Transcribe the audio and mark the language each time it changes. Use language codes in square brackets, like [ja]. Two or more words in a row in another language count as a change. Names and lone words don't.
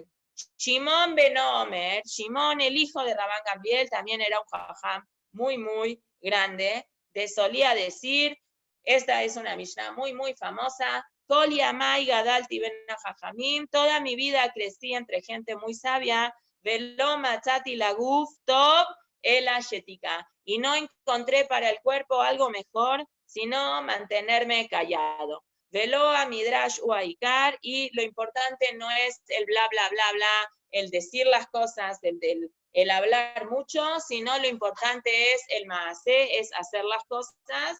[es] Shimon ben Omer, Shimon, el hijo de Rabban Gamliel, también era un jajam muy grande, solía decir, esta es una Mishnah muy famosa, [he] כל ימי גדלתי בין חכמים, [es] toda mi vida crecí entre gente muy sabia, [he] ולא מצאתי לגוף טוב אלא שתיקה, [es] y no encontré para el cuerpo algo mejor, sino mantenerme callado. [he] ולא ה מדרש הוא העיקר, [es] y lo importante no es el bla, el decir las cosas, el hablar mucho, sino lo importante es el maasé, es hacer las cosas.